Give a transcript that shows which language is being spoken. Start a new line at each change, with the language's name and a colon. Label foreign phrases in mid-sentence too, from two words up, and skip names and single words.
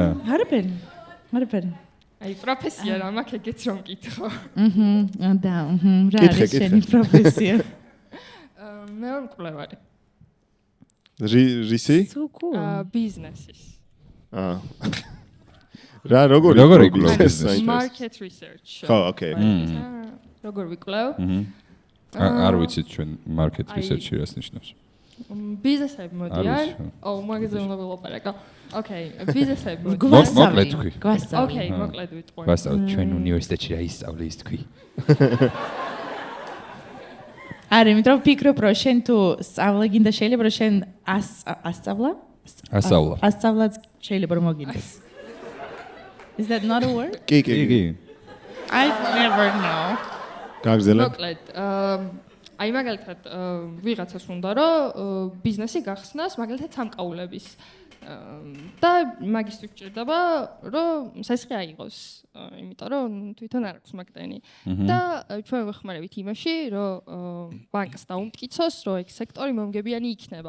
Georgian: არაფერი. აი პროფესია რა მაქვს ეგეც რომ მკითხო. და რა არის შენი პროფესია? მე ვარ მკვლევარი. რისი? ბიზნესის. რა როგორი business?
English: Market research.
Georgian: ხო, ოკეი. როგორ ვიკვლევ? არ ვიცით ჩვენ
English: market research-ი
Georgian: რას ნიშნავს. ბიზნესები მოდიან. მაგაზე უნდა ვილაპარაკო. ოკეი, ბიზნესები მოდიან. მოკლედ თქვი. ოკეი, მოკლედ ვიტყვი. გვასწავლეთ ჩვენ უნივერსიტეტში რა ისწავლე ის თქვი. არა, იმიტომ რომ ვფიქრობ, რომ შენ თუ სწავლა გინდა შეიძლება რომ შენ ასწავლა? ასწავლაც შეიძლება რომ მოგინდეს.
English: Is that not a word?
Georgian: კი.
English: I never know.
Georgian: გაგზელებ? მოკლედ, აი მაგალითად ვიღაცას უნდა რომ ბიზნესი გახსნას მაგალითად სამკაულების და მაგისტრი გჭირდება რომ სასხი აიღოს, იმიტომ რომ თვითონ არ აქვს მაგდენი. და ჩვენ ვეხმარებით იმაში, რომ ბანკს დაუმტკიცოს, რომ ეგ სექტორი მომგებიანი იქნება.